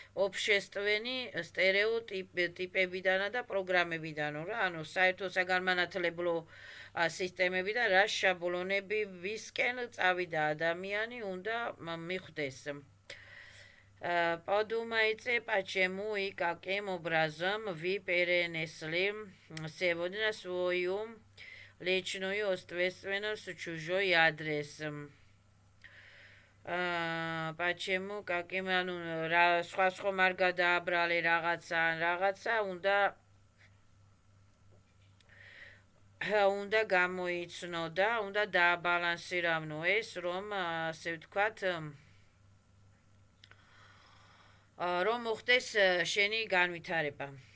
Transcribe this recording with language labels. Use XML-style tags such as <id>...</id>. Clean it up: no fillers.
<ka>общественные стереოტიპებიდან და პროგრამებიდანო რა, ანუ საერთო საგანმანათლებლო სისტემებიდან რა შაბლონები ვისკენ წავიდა ადამიანი უნდა მიხვდეს.</ka> <ru>Подумайте, почему и каким образом вы перенесли сегодня свою личную ответственность в чужой адрес. Почему, каким,</ru> <ka>სხვა არ გადააბრალე რაღაცა უნდა გამოიცნო და უნდა დააბალანსირავნო ეს, რომ ასე ვთქვათ, რომ მოხდეს შენი განვითარება.</ka>